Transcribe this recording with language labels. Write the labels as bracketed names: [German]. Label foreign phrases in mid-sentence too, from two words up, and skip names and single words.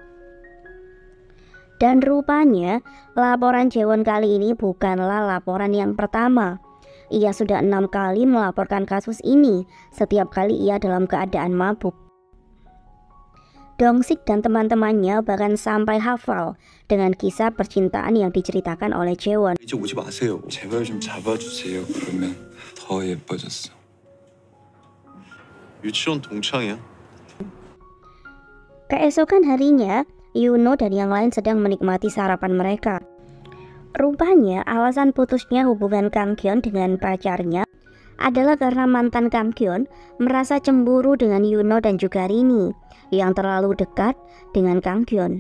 [Indonesian] Dan rupanya laporan Jaewon kali ini bukanlah laporan yang pertama. Ia sudah 6 kali melaporkan kasus ini, setiap kali ia dalam keadaan mabuk. Dongsik dan teman-temannya bahkan sampai hafal dengan kisah percintaan yang diceritakan oleh Jaewon. [Korean] 이제 오지 마세요. 제발 좀 잡아주세요. 그러면 더 예뻐졌어. 유치원 동창이야. [Indonesian] Keesokan harinya, Yuno dan yang lain sedang menikmati sarapan mereka. Rupanya alasan putusnya hubungan Kang Kyon dengan pacarnya adalah karena mantan Kang Kyon merasa cemburu dengan Yuno dan juga Rini yang terlalu dekat dengan Kang Kyon.